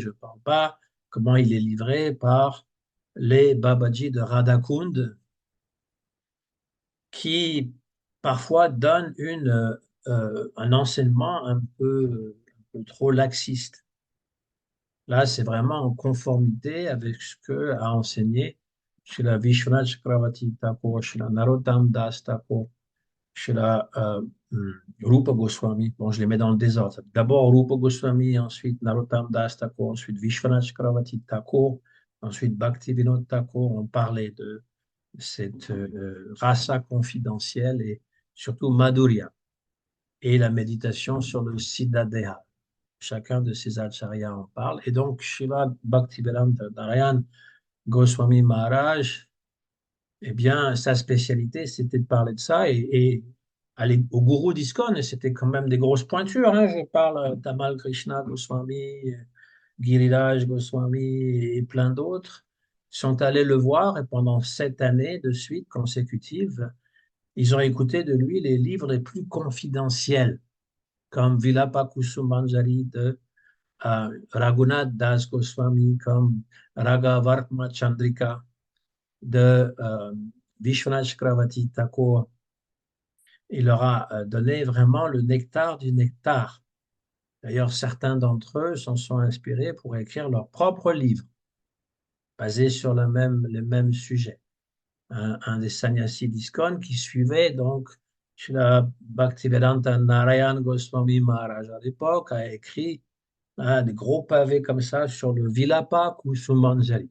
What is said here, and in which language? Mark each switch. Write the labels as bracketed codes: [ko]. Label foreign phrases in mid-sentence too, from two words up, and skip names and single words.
[fr] Je ne parle pas comment il est livré par les Babaji de Radhakund, qui parfois donnent un enseignement un peu trop laxiste. Là, c'est vraiment en conformité avec ce que a enseigné Srila Vishwanath Chakravarti Thakur, Srila Narottam Das Thakur, Srila Rupa Goswami. Bon, je les mets dans le désordre. D'abord Rupa Goswami, ensuite Narottam Das Thakur, ensuite Vishwanath Chakravarti Thakur, Ensuite, Bhaktivinoda Thakur, on parlait de cette rasa confidentielle et surtout Madhurya et la méditation sur le Siddhadeha. Chacun de ces acharyas en parle. Et donc, Srila Bhaktivedanta Narayan Goswami Maharaj, eh bien, sa spécialité, c'était de parler de ça et aller au gourou d'ISKCON, c'était quand même des grosses pointures, hein. Je parle Tamal Krishna Goswami, Giriraj Goswami et plein d'autres sont allés le voir et pendant 7 années de suite consécutives, ils ont écouté de lui les livres les plus confidentiels, comme Vilapa Kusumanjari de Raghunath Das Goswami, comme Raga Vartma Chandrika de Vishwanath Chakravarti Thakur. Il leur a donné vraiment le nectar du nectar. D'ailleurs, certains d'entre eux s'en sont inspirés pour écrire leur propre livre, basé sur les mêmes sujets. Un des sannyasis d'ISKCON qui suivait donc Srila Bhaktivedanta Narayan Goswami Maharaj à l'époque a écrit des gros pavés comme ça sur le Vilapa Kusumanjali.